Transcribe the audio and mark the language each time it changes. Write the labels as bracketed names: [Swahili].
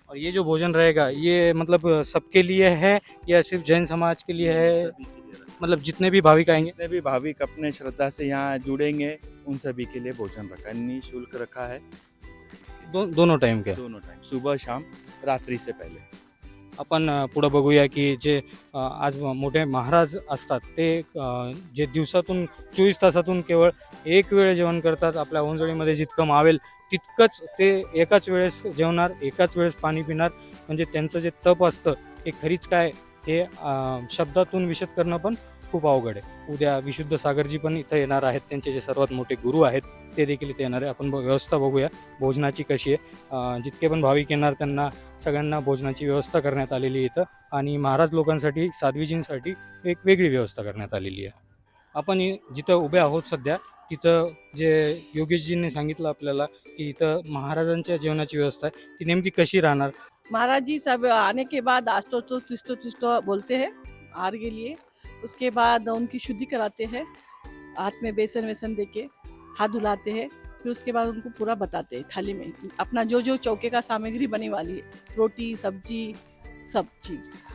[Hindi] और ये जो भोजन रहेगा ये मतलब सबके लिए है या सिर्फ जैन समाज के लिए है? मतलब जितने भी भाविक आएंगे? जितने भी भाविक अपने श्रद्धा से यहाँ जुड़ेंगे उन सभी के लिए भोजन रखा है, निःशुल्क रखा है. दोनों टाइम के? दोनों टाइम, सुबह शाम, रात्रि से पहले. [Marathi] आपण पुढं बघूया की जे आज मोठे महाराज असतात ते जे दिवसातून 24 तासातून केवळ एक वेळ जेवण करतात. आपल्या ओंजळीमध्ये जितकं मावेल तितकंच ते एकाच वेळेस जेवणार, एकाच वेळेस पाणी पिणार. म्हणजे त्यांचं जे तप असतं हे खरीच काय हे शब्दातून विशद करणं पण खूप अवघड आहे. उद्या विशुद्ध सागरजी पण इथं येणार आहेत. त्यांचे जे सर्वात मोठे गुरु आहेत ते देखील इथे येणार आहे. आपण व्यवस्था बघूया भोजनाची कशी आहे. जितके पण भाविक येणार त्यांना सगळ्यांना भोजनाची व्यवस्था करण्यात आलेली आहे इथं. आणि महाराज लोकांसाठी साध्वीजींसाठी एक वेगळी व्यवस्था करण्यात आलेली आहे. आपण जिथं उभे आहोत सध्या तिथं जे योगेशजींनी सांगितलं आपल्याला की इथं महाराजांच्या जेवणाची व्यवस्था आहे ती नेमकी कशी राहणार. [Hindi] महाराज जी सब आने के बाद आष्टोत्तो तिष्टो तिष्टो बोलते हैं आहार के लिए। उसके बाद उनकी शुद्धि कराते हैं, हाथ में बेसन वेसन दे के हाथ धुलाते हैं। फिर उसके बाद उनको पूरा बताते हैं थाली में अपना जो जो चौके का सामग्री बने वाली है, रोटी सब्जी सब चीज़।